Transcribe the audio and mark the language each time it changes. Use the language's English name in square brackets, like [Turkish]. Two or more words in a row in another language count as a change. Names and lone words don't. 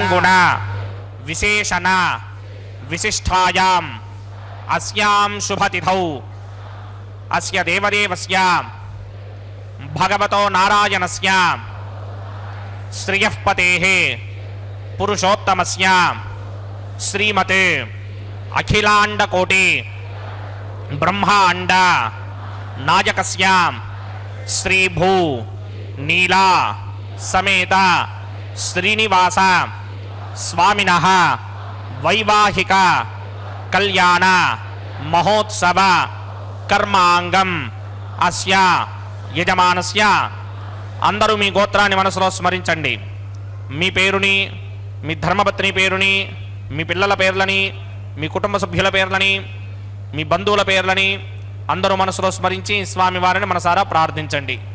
[Sanskrit] गुण विशेषण विशिष्टायाम् अस्यां शुभतिथौ अस्य देवदेवस्य भगवतो नारायणस्य श्रियःपतेः पुरुषोत्तमस्य श्रीमते अखिलाण्डकोटि ब्रह्माण्ड नायकस्य श्रीभू नीला समेत श्रीनिवास स्वामिनः वैवाहिक కళ్యాణ మహోత్సవ కర్మాంగం అస్య యజమానస్య. [Telugu] అందరూ మీ గోత్రాన్ని మనసులో స్మరించండి. మీ పేరుని, మీ ధర్మపత్ని పేరుని, మీ పిల్లల పేర్లని, మీ కుటుంబ సభ్యుల పేర్లని, మీ బంధువుల పేర్లని అందరూ మనసులో స్మరించి స్వామివారిని మనసారా ప్రార్థించండి.